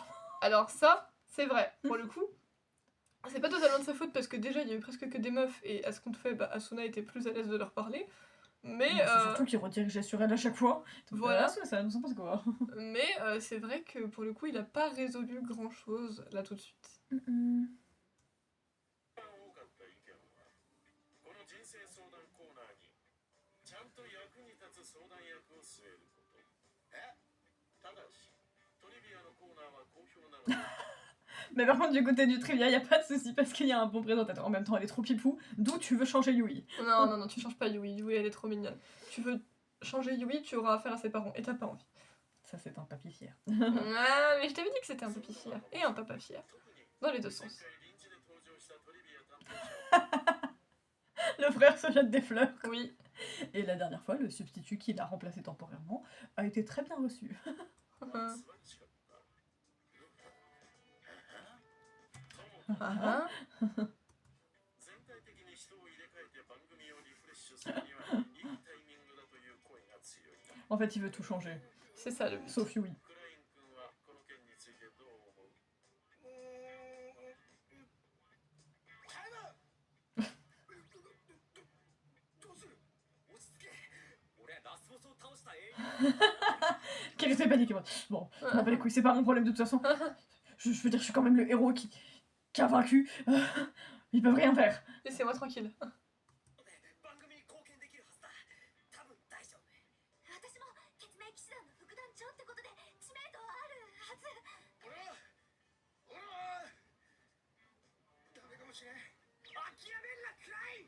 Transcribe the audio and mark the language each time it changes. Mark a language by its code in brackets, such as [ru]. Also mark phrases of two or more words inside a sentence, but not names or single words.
[fr] Alors ça, c'est vrai, pour le coup. C'est pas totalement de sa faute parce que déjà il y a eu presque que des meufs et à ce qu'on te fait, bah, Asuna était plus à l'aise de leur parler. Mais, C'est surtout qu'il redirigeait sur elle à chaque fois. Donc, Voilà. ça nous pas quoi. c'est vrai que pour le coup il a pas résolu grand chose là tout de suite. [ja] 多かった意見はこの人生相談コーナーにちゃんと役に立つ相談役を据えること。ただしトリビアのコーナーは好評なので [fr] Mais par contre, du côté du trivia, y a pas de souci parce qu'il y a un bon présentateur. En même temps, elle est trop pipou, d'où tu veux changer Yui. Non, tu changes pas Yui, Yui elle est trop mignonne. Tu veux changer Yui, tu auras affaire à ses parents et t'as pas envie. Ça, c'est un papy fier. Ah, mais je t'avais dit que c'était un papy fier et un papa fier. [ja] 特に [fr] Dans les deux [ja] 前 [fr] sens. [ja] 回臨時で登場したトリビア担当者 [fr] Le frère se jette des fleurs. Oui. Et la dernière fois, le substitut qui l'a remplacé temporairement a été très bien reçu. [ja] は素晴らしかった。とも Ah, ah. 全体的に人を入れ替えて番組をリフレッシュするにはいいタイミングだという声が強い。 [fr] En fait, il veut tout changer. C'est ça le but. Sauf Yui. [ja] クライン君はこの件についてどう思う？どうする？落ち着け。俺はラスボスを倒した英雄。 [fr] Quel effet panique. Bon, je m'en bats les couilles, c'est pas mon problème de toute façon. Je veux dire, je suis quand même le héros qui a vaincu. Ils peuvent rien faire. Laissez-moi tranquille. [ja] 番組に貢献できるはずだ。多分大丈夫。私も血明騎士団の副団長ってことで知名度はあるはず。俺はダメかもしれん。諦めんなクライン。